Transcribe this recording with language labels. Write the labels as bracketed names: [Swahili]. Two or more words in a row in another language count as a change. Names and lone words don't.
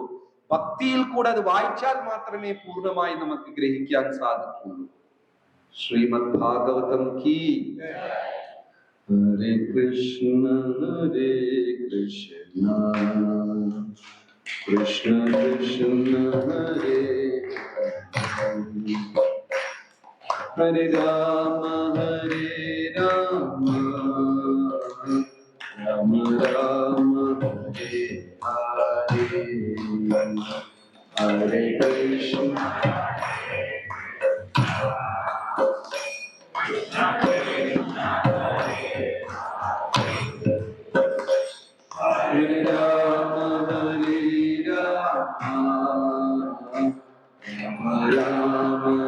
[Malayalam] ഭക്തിയിൽ കൂടെ അത് വായിച്ചാൽ മാത്രമേ പൂർണ്ണമായി നമുക്ക് ഗ്രഹിക്കാൻ സാധിക്കുള്ളൂ. ശ്രീമദ് ഭാഗവതം കീ. ഹരേ കൃഷ്ണ കൃഷ്ണ കൃഷ്ണ ഹരേ ഹരേ രാമ ഹരേ രാമ രാമ രാമ ഹരേ ഹരേ ഹരേ കൃഷ്ണ ഹരേ രാമ ഹരേ രാമ രാമ രാമ